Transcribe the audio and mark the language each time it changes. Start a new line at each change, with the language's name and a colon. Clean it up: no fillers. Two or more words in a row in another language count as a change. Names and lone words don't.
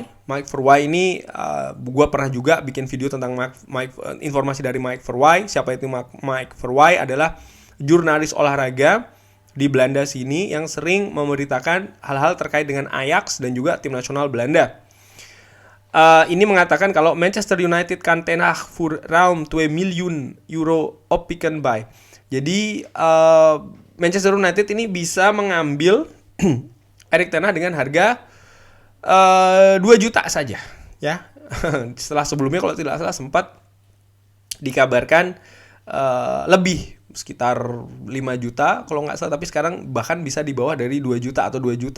Indonesian: Mike Verwij ini gue pernah juga bikin video tentang informasi dari Mike Verwij. Siapa itu Mike Verwij? Adalah jurnalis olahraga di Belanda sini yang sering memberitakan hal-hal terkait dengan Ajax dan juga tim nasional Belanda. Ini mengatakan kalau
Dutch: Manchester United kan ten Hag voor ruim 2 miljoen euro oppikken by.
Indonesian: Jadi Manchester United ini bisa mengambil Erik ten Hag dengan harga 2 juta saja ya. Setelah sebelumnya kalau tidak salah sempat dikabarkan lebih, sekitar 5 juta kalau nggak salah, tapi sekarang bahkan bisa di bawah dari 2 juta atau 2 juta.